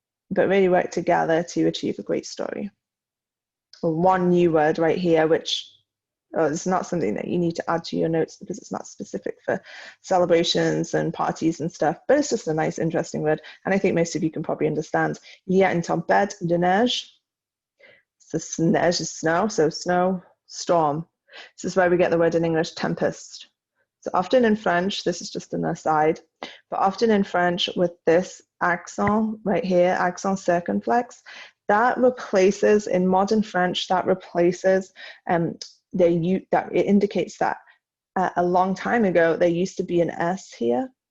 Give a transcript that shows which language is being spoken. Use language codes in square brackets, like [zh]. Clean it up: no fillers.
[en] But really work together to achieve a great story. One new word right here, which is not something that you need to add to your notes because it's not specific for celebrations and parties and stuff, but it's just a nice, interesting word. And I think most of you can probably understand. [fr] Il y a une tempête de neige. [en] So neige is snow, so snow, storm. This is where we get the word in English, tempest. So often in French, this is just an aside, but often in French with this accent right here, accent circumflex, that replaces, in modern French, that replaces, that it indicates that a long time ago, there used to be an S here.